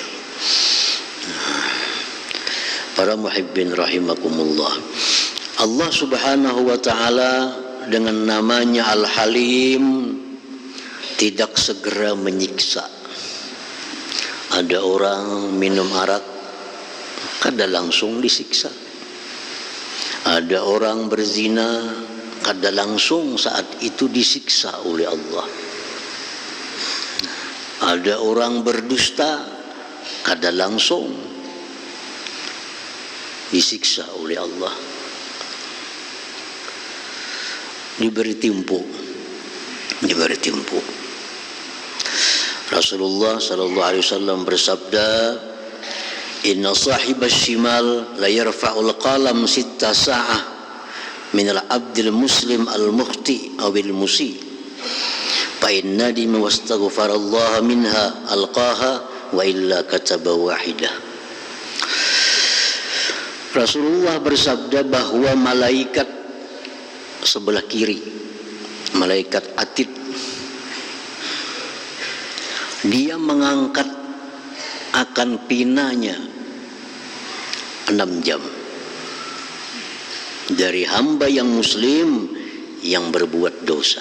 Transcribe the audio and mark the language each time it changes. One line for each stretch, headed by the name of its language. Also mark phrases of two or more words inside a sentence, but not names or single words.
Indonesian: Para muhibbin rahimakumullah, Allah
Arabic: سبحانه وتعالى
Indonesian: dengan namanya Al-Halim tidak segera menyiksa. Ada orang minum arak,
Banjar: kada langsung disiksa. Ada orang berzina, kada langsung saat itu disiksa oleh Allah. Ada orang berdusta, kada langsung disiksa oleh Allah.
Indonesian: Diberi timpu.
Arabic: Rasulullah صلى الله عليه وسلم bersabda, "إن صاحب الشمال ليرفع القلم ست ساعات عن العبد المسلم المخطئ أو المسيء. فإن ندم واستغفر الله منها ألقاها وإلا كتب واحدة."
Indonesian: Rasulullah bersabda bahwa malaikat sebelah kiri, malaikat atid, dia mengangkat akan pinanya 6 jam dari hamba yang muslim yang berbuat dosa.